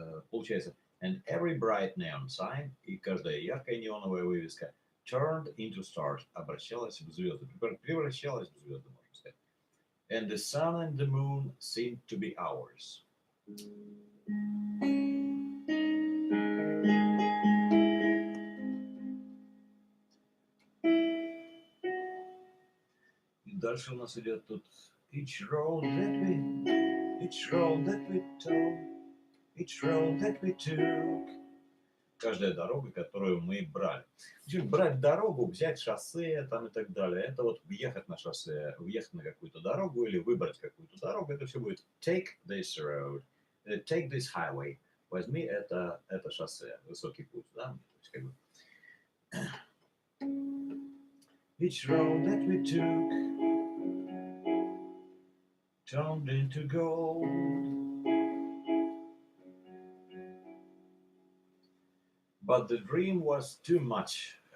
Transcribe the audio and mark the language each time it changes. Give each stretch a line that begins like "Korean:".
Russian: Получается,
English: and every bright neon sign,
Russian: и каждая яркая неоновая вывеска
English: turned into stars,
Russian: обращалась в звезды, превращалась в звезды, можно сказать.
English: And the sun and the moon seem to be ours.
Russian: И дальше у нас идет тут
English: each road that we took.
Russian: Каждая дорога, которую мы брали. Брать дорогу, взять шоссе там и так далее. Это вот въехать на шоссе, въехать на какую-то дорогу или выбрать какую-то дорогу. Это все будет
English: take this road, take this highway.
Russian: Возьми это шоссе, высокий путь. Да? То есть, как бы...
English: Each road that we took turned into gold. But the dream was too much.